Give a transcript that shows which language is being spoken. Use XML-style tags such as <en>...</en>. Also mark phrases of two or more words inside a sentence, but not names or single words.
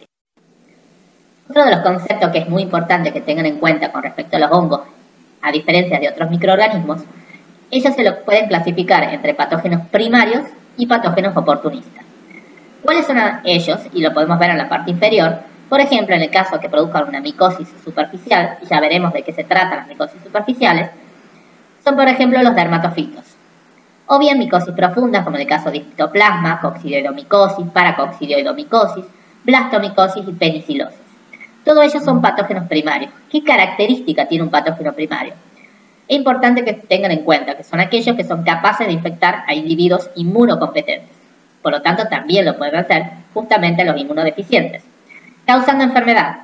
<es>Otro de los conceptos que es muy importante que tengan en cuenta con respecto a los hongos, a diferencia de otros microorganismos, ellos se los pueden clasificar entre patógenos primarios y patógenos oportunistas. ¿Cuáles son ellos? Y lo podemos ver en la parte inferior. Por ejemplo, en el caso que produzcan una micosis superficial, y ya veremos de qué se tratan las micosis superficiales, son por ejemplo los dermatofitos. O bien micosis profundas, como en el caso de histoplasma, coccidioidomicosis, paracoccidioidomicosis, blastomicosis y penicilosis. Todos ellos son patógenos primarios. ¿Qué característica tiene un patógeno primario? Es importante que tengan en cuenta que son aquellos que son capaces de infectar a individuos inmunocompetentes. Por lo tanto, también lo pueden hacer justamente los inmunodeficientes, causando enfermedad.</es>